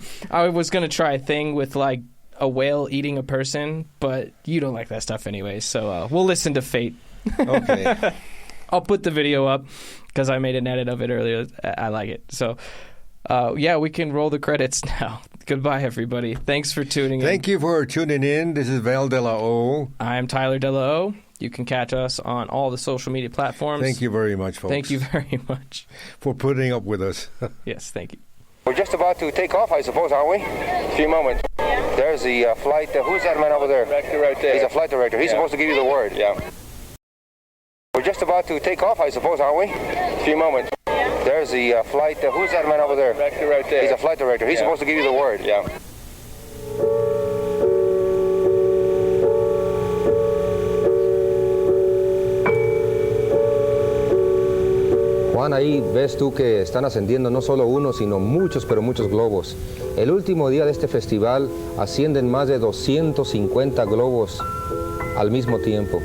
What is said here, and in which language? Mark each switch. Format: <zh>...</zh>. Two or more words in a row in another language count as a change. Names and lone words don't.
<en>I was going to try a thing with like a whale eating a person, but you don't like that stuff anyways. So we'll listen to fate. Okay. I'll put the video up because I made an edit of it earlier. I like it. So we can roll the credits now. Goodbye, everybody. Thanks for tuning in. Thank you for tuning in. This is Val de la O. I'm Tyler de la O. You can catch us on all the social media platforms. Thank you very much, folks. Thank you very much. For putting up with us. Yes, thank you. We're just about to take off, I suppose, aren't we? A few moments. There's the flight. Who's that man over there? Director right there. He's a flight director. He's supposed to give you the word. Yeah. We're just about to take off, I suppose, aren't we? A few moments. There's the flight. Who's that man over there? Director right there. He's a flight director. He's supposed to give you the word. Yeah.</en> <es>Juan, ahí ves tú que están ascendiendo no solo uno, sino muchos, pero muchos globos. El último día de este festival ascienden más de 250 globos al mismo tiempo.</es>